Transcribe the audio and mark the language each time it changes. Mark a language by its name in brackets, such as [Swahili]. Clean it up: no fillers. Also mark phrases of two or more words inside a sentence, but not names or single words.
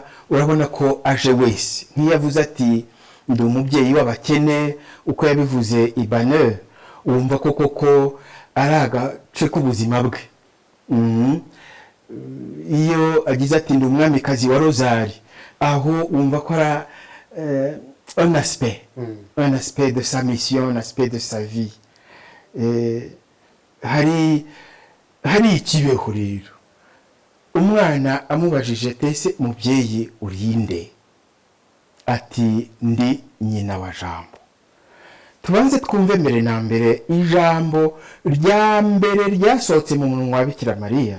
[Kinyarwanda] Urabona ko aje wese, nk'iyavuze ati ndi umubyeyi w'abakene uko yabivuze Ibanez, wumva ko koko ari agace k'ubuzima bwe. Iyo agize ati ndi umwamikazi wa Rozari, aho wumva ko ari [French] un aspect de sa mission, un aspect de sa vie. [Kinyarwanda] Hari ikibeho rero umwana amubajije tese mubyeyi urinde, ati ndi nyina wa Jambo. Tubanze twumve mbere na mbere ijambo rya mbere ryasohotse mu munwa wa Bikira Mariya.